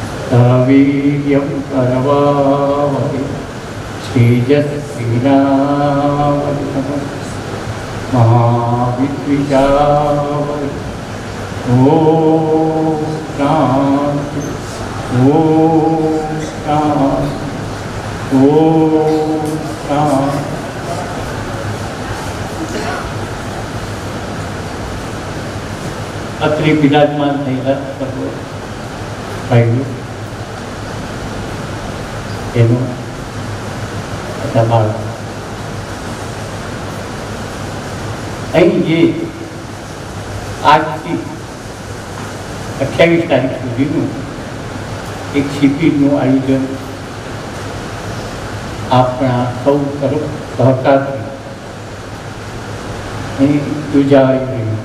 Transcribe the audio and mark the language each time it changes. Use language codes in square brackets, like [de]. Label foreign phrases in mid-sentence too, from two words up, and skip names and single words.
[sa] सवीर्यं करवावहै तेजस्विनावधीतमस्तु मा विद्विषावहै। ॐ शान्ति ॐ शान्ति ॐ शान्ति। [gu] અત્રે બિરાજમાન થયેલા સર્વ ભાઈઓ એનો દબાણ અહીં જે આજથી 28 તારીખ સુધીનું એક શિબિરનું આયોજન આપણા સૌ તરફ સહકારથી અહીં યોજાઈ રહ્યું.